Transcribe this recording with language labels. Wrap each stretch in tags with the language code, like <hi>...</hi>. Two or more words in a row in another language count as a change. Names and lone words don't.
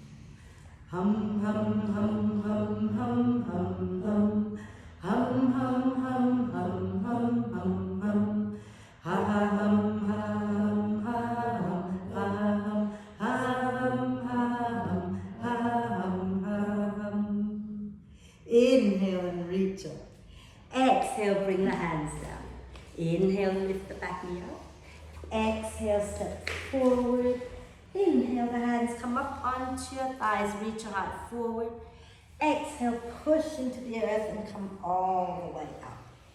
<en>Hum, hum, hum, hum, hum, hum, hum. Hum, hum, hum, hum, hum, hum, hum. Ha, ha, hum, ha, hum, ha, hum, ha, hum, ha, hum, ha, hum, ha, hum, ha, hum. Inhale and reach up. Exhale, bring the hands down. Inhale, lift the back knee up. Exhale, step forward. Inhale, the hands come up onto your thighs, reach your heart forward. Exhale, push into the earth and come all the way up.</en>